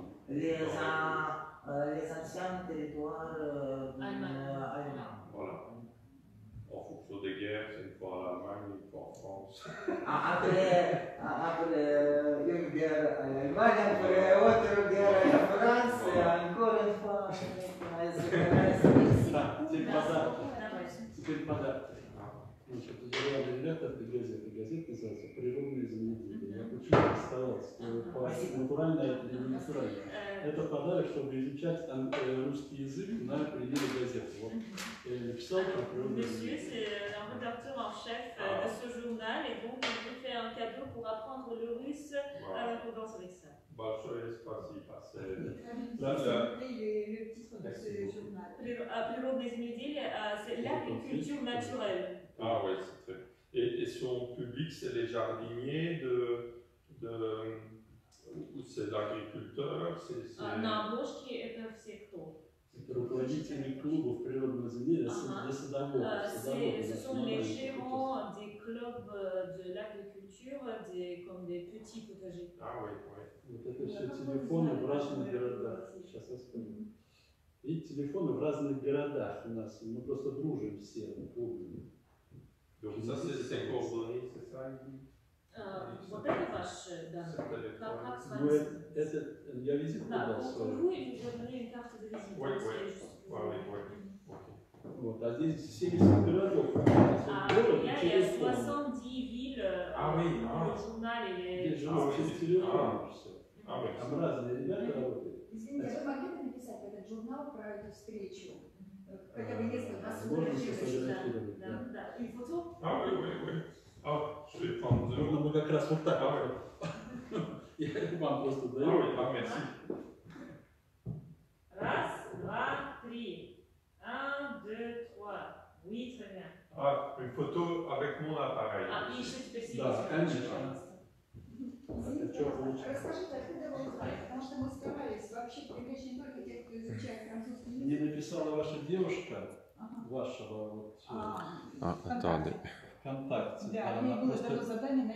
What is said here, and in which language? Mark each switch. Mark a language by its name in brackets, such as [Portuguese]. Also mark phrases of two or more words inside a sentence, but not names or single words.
[French] Les anciens territoires allemands. Voilà. En fonction des guerres, c'est une fois en Allemagne, une fois en France. Après une guerre en Allemagne, après autre guerre en France, et encore une fois [Russian] Теперь подарок. Значит, генеральный редактор этой газеты. Газета называется «Природные замедления». Я почему оставался? Натурально это или не натурально? Это подарок, чтобы изучать русский язык на примере газеты. Вот я написал про природные [French] Monsieur, [Russian] замедления. [French] c'est un rédacteur en chef de ce journal et donc il vous fait un cadeau pour apprendre le russe dans avec ça. [Russian] Большое спасибо. [French] Le titre de ce journal. [Russian] Природные земледелия, [French] c'est l'agriculture naturelle. Ah oui, c'est très. Et son public, c'est les jardiniers ou c'est l'agriculteur, c'est. [Russian] На обложке это все кто? Это руководители клубов природного земель для садоводов. [French] Ce sont les gérants des clubs de l'agriculture, comme des petits potagers. Ah oui, oui. [Russian] Вот это все телефоны в разных городах. Сейчас расскажу. И телефоны в разных городах у нас. Мы просто дружим все клубами. [French] Donc ça, c'est coordonné, c'est ça? [Russian] Вот это ваш данные. Как с Ну, вами? это я визит Да, туда [French] pour vous, il vous donner une carte de visite. Oui, oui. [Russian] Вот, а здесь 70 городов. Город и [French] Il y a [Russian] телефон. [French] 70 villes dans le journal. [Russian] Здесь же через телефон все. [French] Ah oui. [Russian] Там разные ребята работают. Извините, вы могли бы написать в этот журнал про эту встречу? Хотя бы несколько Можно слов. сфотографировать, да. Да. [French] Une photo? Ah oui, oui, oui. Ah, je vais prendre deux. [Russian] Ну, мы как раз вот так. [French] Ah oui. [Russian] Я вам просто [French] Ah [Russian] даю. [French] oui, ah merci. [Russian] Раз, два, три. [French] 1, 2, 3. Oui, très bien. Ah, une photo avec mon appareil. [Russian] А, и еще теперь сидите. Да, конечно. Извините, расскажите, откуда вы узнали? Потому что мы старались вообще привлечь не только тех, кто изучает французский язык. Мне написала ваша девушка, вашего вот ВКонтакте. ВКонтакте. Да, мне было дано задание найти